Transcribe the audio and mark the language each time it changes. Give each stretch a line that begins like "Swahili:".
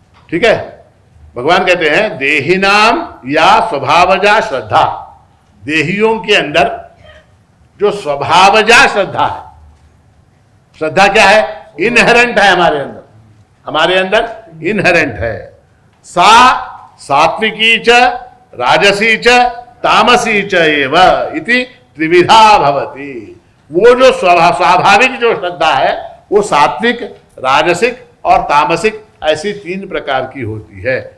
Hindi: ठीक है? भगवान कहते हैं
Sanskrit: देहिनाम या स्वभावजा श्रद्धा,
Hindi: देहियों के अंदर जो स्वभावजा श्रद्धा है। श्रद्धा क्या है? इनहेरेंट है हमारे अंदर इनहेरेंट है।
Sanskrit: सा सात्विकी च राजसी च तामसी च एव इति त्रिविधा भवति।
Hindi: वो जो स्वाभाविक जो श्रद्धा है वो सात्विक, राजसिक और तामसिक ऐसी तीन प्रकार की होती है।